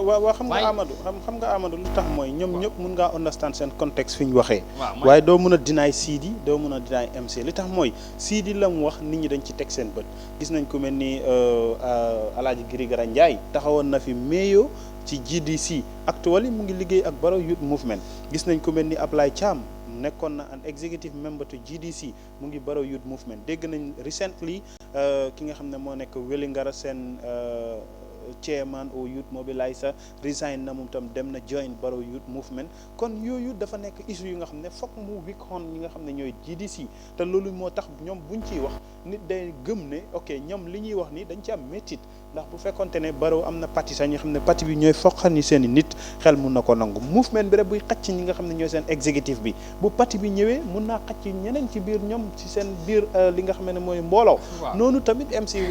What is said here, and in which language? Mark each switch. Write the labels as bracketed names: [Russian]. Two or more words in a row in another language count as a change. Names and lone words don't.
[Wolof] waaw xam nga Amadou lu tax mooy ñoom ñëpp mun ngaa understand seen contexte fi ñu waxee waaye doo mun a deny Sidi doo mun a deny MC li tax mooy Sidi la mu wax nit ñi dañ ci teg seen bët gis nañ ku mel ni Alaaji Girigara Ndiaye taxawoon na fi meeyoo ci GDC actually mu ngi liggéey ak Barrow Youth Movement gis nañ ku mel ni Ablaye Cham nekkoon na [English] an executive member [Wolof] to GDC mu ngi Barrow Youth Movement dégg nañ recently ki nga xam ne moo nekk Wellingara seen chairman au [English] youth mobiliser [Wolof] resign na moom tam dem na join Barrow Youth Movement kon yooyu dafa nekk issue yu nga xam ne foog mu [English] weak on [Wolof] ñi nga xam ne ñooy GDC te loolu moo tax ñoom buñ ciy wax nit day gëm ne ok ñoom li ñuy wax ni dañ ci am métit ndax bu fekkonte ne Barrow am na parti sax ñi xam ne parti bi ñooy foqal ni seen i nit xel mun na ko nangu movement bi rek buy xacc ñi nga xam ne ñooy seen exécutif bi bu parti bi ñëwee mun naa xacc ñeneen ci biir ñoom ci seen biir li nga xam ne mooy mbooloo noonu tamit MC